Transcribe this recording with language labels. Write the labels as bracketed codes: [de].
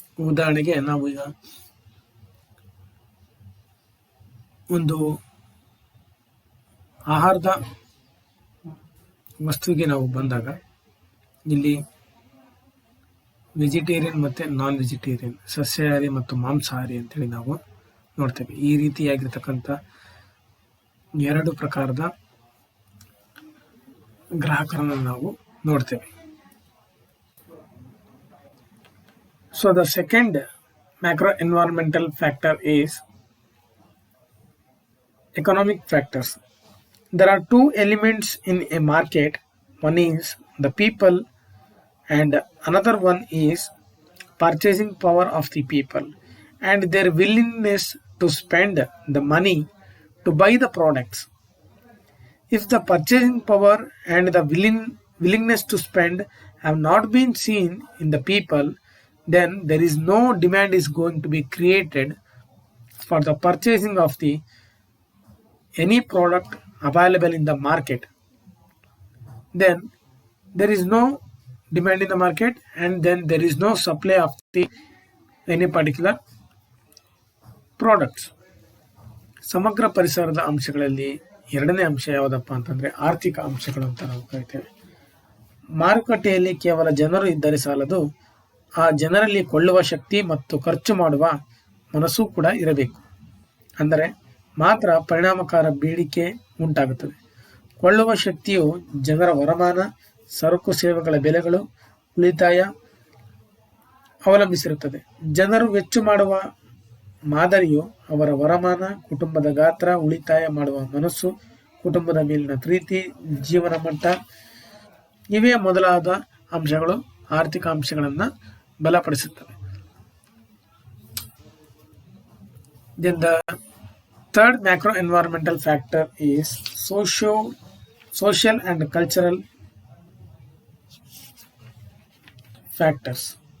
[kn] ಉದಾಹರಣೆಗೆ ನಾವು ಈಗ ಒಂದು ಆಹಾರದ ವಸ್ತುವಿಗೆ ನಾವು ಬಂದಾಗ ಇಲ್ಲಿ ವೆಜಿಟೇರಿಯನ್ ಮತ್ತು ನಾನ್ ವೆಜಿಟೇರಿಯನ್, ಸಸ್ಯಾಹಾರಿ ಮತ್ತು ಮಾಂಸಾಹಾರಿ ಅಂತೇಳಿ ನಾವು ನೋಡ್ತೇವೆ. ಈ ರೀತಿಯಾಗಿರ್ತಕ್ಕಂಥ ಎರಡು ಪ್ರಕಾರದ ಗ್ರಾಹಕರನ್ನು ನಾವು ನೋಡ್ತೇವೆ. [en] So the second macro environmental factor is economic factors. There are two elements in a market. One is the people and another one is purchasing power of the people and their willingness to spend the money to buy the products. If the purchasing power and the willingness to spend have not been seen in the people, then there is no demand is going to be created for the purchasing of the any product available in the market. Then there is no demand in the market and then there is no supply of the any particular products. [kn] ಸಮಗ್ರ ಪರಿಸರದ ಅಂಶಗಳಲ್ಲಿ ಎರಡನೇ ಅಂಶ ಯಾವುದಪ್ಪ ಅಂತಂದ್ರೆ ಆರ್ಥಿಕ ಅಂಶಗಳು ಅಂತ ನಾವು ಕರಿತೇವೆ. ಮಾರುಕಟ್ಟೆಯಲ್ಲಿ ಕೇವಲ ಜನರು ಇದ್ದರೆ ಸಾಲದು, ಆ ಜನರಲ್ಲಿ ಕೊಳ್ಳುವ ಶಕ್ತಿ ಮತ್ತು ಖರ್ಚು ಮಾಡುವ ಮನಸ್ಸು ಕೂಡ ಇರಬೇಕು. ಅಂದರೆ ಮಾತ್ರ ಪರಿಣಾಮಕಾರ ಬೇಡಿಕೆ ಉಂಟಾಗುತ್ತದೆ. ಕೊಳ್ಳುವ ಶಕ್ತಿಯು ಜನರ ವರಮಾನ, ಸರಕು ಸೇವೆಗಳ ಬೆಲೆಗಳು, ಉಳಿತಾಯ ಅವಲಂಬಿಸಿರುತ್ತದೆ. ಜನರು ವೆಚ್ಚ ಮಾಡುವ ಮಾದರಿಯು ಅವರ ವರಮಾನ, ಕುಟುಂಬದ ಗಾತ್ರ, ಉಳಿತಾಯ ಮಾಡುವ ಮನಸ್ಸು, ಕುಟುಂಬದ ಮೇಲಿನ ಪ್ರೀತಿ, ಜೀವನ ಮಟ್ಟ ಇವೇ ಮೊದಲಾದ ಅಂಶಗಳು ಆರ್ಥಿಕ ಅಂಶಗಳನ್ನು ಬಲಪಡಿಸುತ್ತವೆ. [en] Then the third macro environmental factor is social and cultural factors.